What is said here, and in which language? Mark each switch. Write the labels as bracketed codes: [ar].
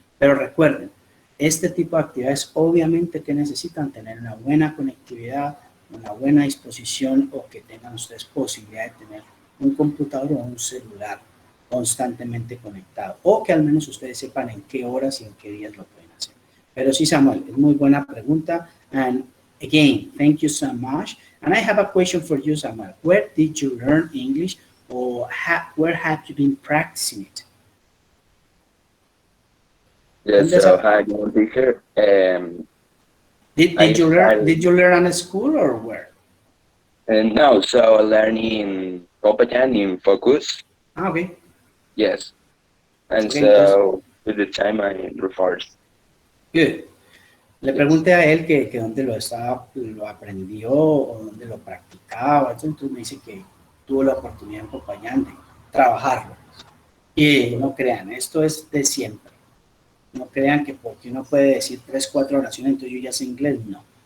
[es] Pero recuerden, este tipo de actividades obviamente que necesitan tener una buena conectividad, una buena disposición o que tengan ustedes posibilidad de tener un computador o un celular constantemente conectado o que al menos ustedes sepan en qué horas y en qué días lo pueden hacer. Pero sí, Samuel, es muy buena pregunta. [en] And again, thank you so much. And I have a question for you, Samuel. Where did you learn English or where have you been practicing it? Yes, so hi, good teacher. Did you learn at school or where? No, so learning Copayan in Focus. Ah, okay. Yes. And Okay, so with the time I reversed. Good. [es] Le pregunté a él que dónde lo aprendió o dónde lo practicaba. Entonces me dice que tuvo la oportunidad en Popayán de trabajarlo. Y no crean, esto es de siempre. No crean que porque uno puede decir 3, 4 oraciones, entonces yo ya sé inglés. No.